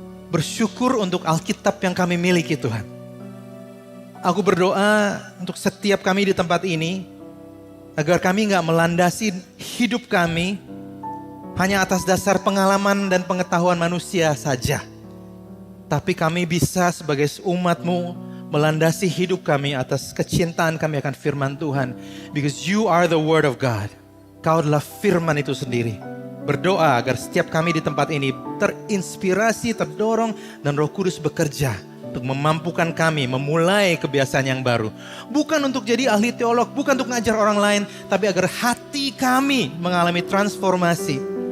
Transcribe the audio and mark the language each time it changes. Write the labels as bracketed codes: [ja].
[id] Bersyukur untuk Alkitab yang kami miliki Tuhan. Aku berdoa untuk setiap kami di tempat ini, agar kami gak melandasi hidup kami hanya atas dasar pengalaman dan pengetahuan manusia saja. Tapi kami bisa sebagai umat-Mu melandasi hidup kami atas kecintaan kami akan firman Tuhan. [en] Because you are the word of God. [id] Kau adalah firman itu sendiri. Berdoa agar setiap kami di tempat ini terinspirasi, terdorong, dan Roh Kudus bekerja untuk memampukan kami memulai kebiasaan yang baru. Bukan untuk jadi ahli teolog, bukan untuk ngajar orang lain, tapi agar hati kami mengalami transformasi.